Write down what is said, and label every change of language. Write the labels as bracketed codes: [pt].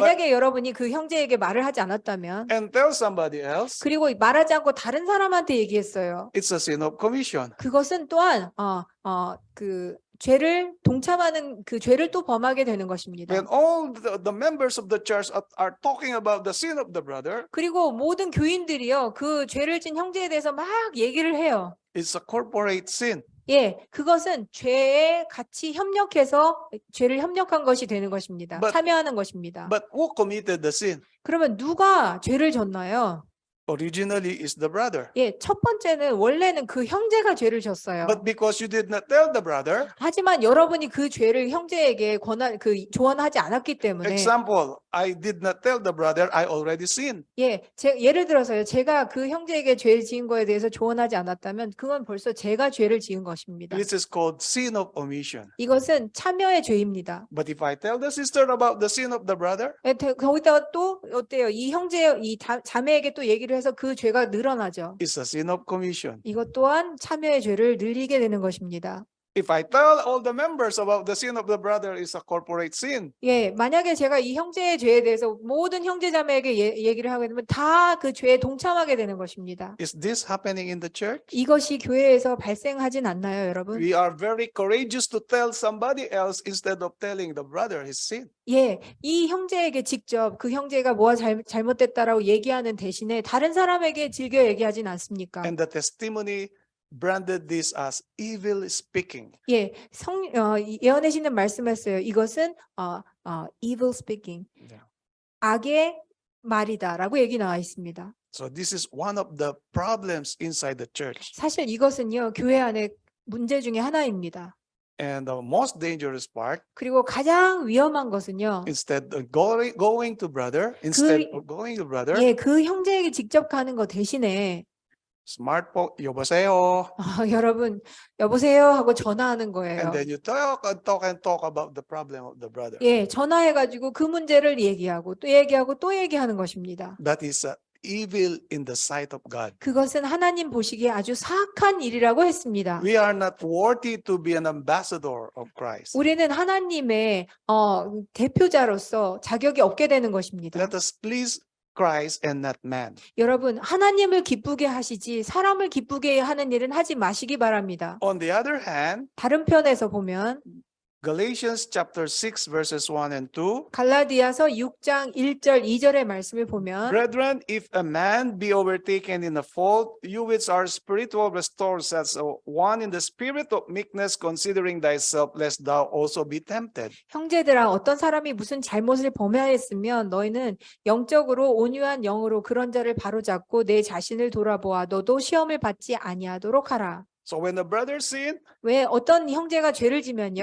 [ko] 만약에 여러분이 그 형제에게 말을 하지 않았다면 [en] and tell somebody else, [ko] 그리고 말하지 않고 다른 사람한테 얘기했어요. [en] it's a sin of commission. [ko] 그것은 또한 그 죄를 동참하는 그 죄를 또 범하게 되는 것입니다. [en] When all the members of the church are talking about the sin of the brother, [ko] 그리고 모든 교인들이요, 그 죄를 진 형제에 대해서 막 얘기를 해요. [en] it's a corporate sin. [ko] 예, 그것은 죄에 같이 협력해서 죄를 협력한 것이 되는 것입니다. [en] But- [ko] 참여하는 것입니다. [en] But who committed the sin? [ko] 그러면 누가 죄를 졌나요? [en] Originally is the brother. [ko] 예, 첫 번째는 원래는 그 형제가 죄를 졌어요. [en] But because you did not tell the brother, [ko] 하지만 여러분이 그 죄를 형제에게 조언하지 않았기 때문에 [en] example, I did not tell the brother I already sinned. [ko] 예, 예를 들어서요. 제가 그 형제에게 죄를 지은 거에 대해서 조언하지 않았다면 그건 벌써 제가 죄를 지은 것입니다. [en] This is called sin of omission. [ko] 이것은 참여의 죄입니다. [en] But if I tell the sister about the sin of the brother, [ko] 예, 거기다가 또 어때요? 이 자매에게 또 얘기를 해서 그 죄가 늘어나죠. [en] it's a sin of commission. [ko] 이것 또한 참여의 죄를 늘리게 되는 것입니다. [en] If I tell all the members about the sin of the brother, it's a corporate sin. [ko] 예, 만약에 제가 이 형제의 죄에 대해서 모든 형제자매에게 얘기를 하게 되면 다 그 죄에 동참하게 되는 것입니다. [en] Is this happening in the church? [ko] 이것이 교회에서 발생하진 않나요, 여러분? [en] We are very courageous to tell somebody else instead of telling the brother his sin. [ko] 예, 이 형제에게 직접 그 형제가 뭐가 잘못됐다라고 얘기하는 대신에 다른 사람에게 즐겨 얘기하진 않습니까? [en] And the testimony branded this as evil speaking. [ko] 예, 예언의 신은 말씀했어요. 이것은 [en] evil speaking, Yeah. [ko] 악의 말이다라고 얘기 나와 있습니다. [en] So this is one of the problems inside the church. [ko] 사실 이것은요, 교회 안에 문제 중에 하나입니다. [en] And the most dangerous part, [ko] 그리고 가장 위험한 것은요. [en] instead of going to brother, instead of going to brother, [ko] 예, 그 형제에게 직접 가는 거 대신에 smartphone, 여보세요. 여러분 여보세요 하고 전화하는 [en] And [ko] 거예요. [en] then you talk and talk and talk about the problem of the brother. [ko] 예, 전화해가지고 그 문제를 얘기하고 또 얘기하고 또 얘기하는 것입니다. [en] That is evil in the sight of God. [ko] 그것은 하나님 보시기에 아주 사악한 일이라고 했습니다. [en] We are not worthy to be an ambassador of Christ. [ko] 우리는 하나님의 대표자로서 자격이 없게 되는 것입니다. [en] Let us please Christ and not man. [ko] 여러분, 하나님을 기쁘게 하시지 사람을 기쁘게 하는 일은 하지 마시기 바랍니다. [en] On the other hand, [ko] 다른 편에서 보면 [en] Galatians chapter 6 verses 1 and 2. [ko] 갈라디아서 6장 1절 2절의 말씀을 보면 [en] Brethren, if a man be overtaken in a fault, you which are spiritual restore such a one in the spirit of meekness, considering thyself, lest thou also be tempted. [ko] 형제들아 어떤 사람이 무슨 잘못을 범하였으면 너희는 영적으로 온유한 영으로 그런 자를 바로잡고 내 자신을 돌아보아 너도 시험을 받지 아니하도록 하라. [en] So when a brother sin, [ko] 왜 어떤 형제가 죄를 지면요?